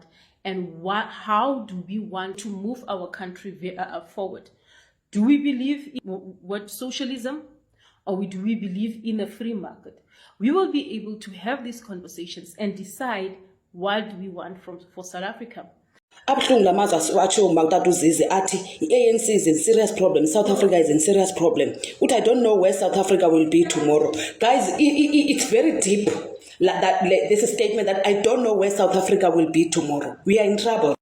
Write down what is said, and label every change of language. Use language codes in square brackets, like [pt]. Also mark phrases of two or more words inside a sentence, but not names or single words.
[en] And how do we want to move our country forward? Do we believe in socialism, or do we believe in a free market? We will be able to have these conversations and decide what do we want for South Africa. [zu] Abuhlungu lamazwe atsho uMakutata uZizi athi i-ANC [en] is in serious problem, South Africa is in serious problem. But I don't know where South Africa will be tomorrow. Guys, it's very deep. This is a statement that I don't know where South Africa will be tomorrow. We are in trouble.